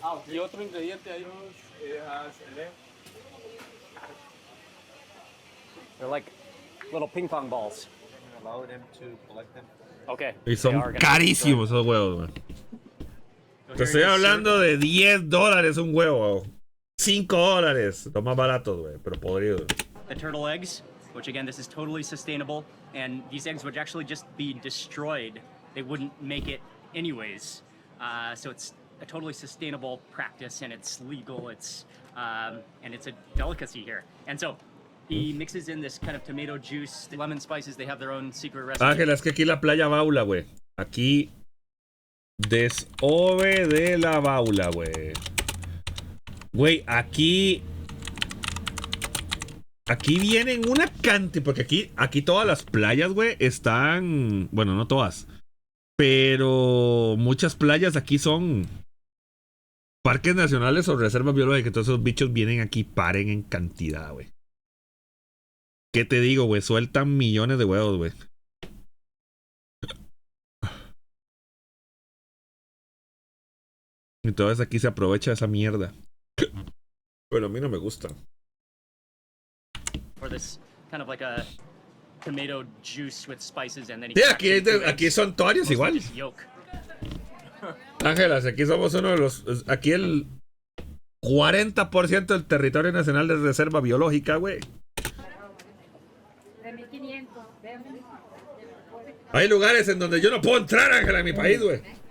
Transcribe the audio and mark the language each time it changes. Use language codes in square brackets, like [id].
[es] Y otro ingrediente ahí has [en] They're like little ping pong balls. Allow them to collect them. Okay. [es] Y [en] They [es] son [en] are gonna- [es] carísimos esos huevos, güey. Te estoy hablando de $10 un huevo. $5. Los más baratos, güey. Pero podridos. [en] The turtle eggs, which again, this is totally sustainable, and these eggs would actually just be destroyed. They wouldn't make it anyways. So it's a totally sustainable practice, and it's legal. And it's a delicacy here. And so he mixes in this kind of tomato juice, lemon spices. They have their own secret recipe. [es] Ángela, es que aquí la playa baula, güey. Aquí desove de la baula, güey. Güey, aquí vienen una cantidad. Porque aquí todas las playas, güey, están. Bueno, no todas. Pero muchas playas aquí son parques nacionales o reservas biológicas. Entonces esos bichos vienen aquí, paren en cantidad, güey. ¿Qué te digo, güey? Sueltan millones de huevos, güey. Entonces aquí se aprovecha esa mierda. Pero a mí no me gusta. [en] For this kind of like a tomato juice with spices and then [es] Sí, aquí son torios igual. Ángelas, aquí somos uno de los... Aquí el 40% del territorio nacional es reserva biológica, güey. De 1500. Hay lugares en donde yo no puedo entrar, Ángela, en mi país, güey.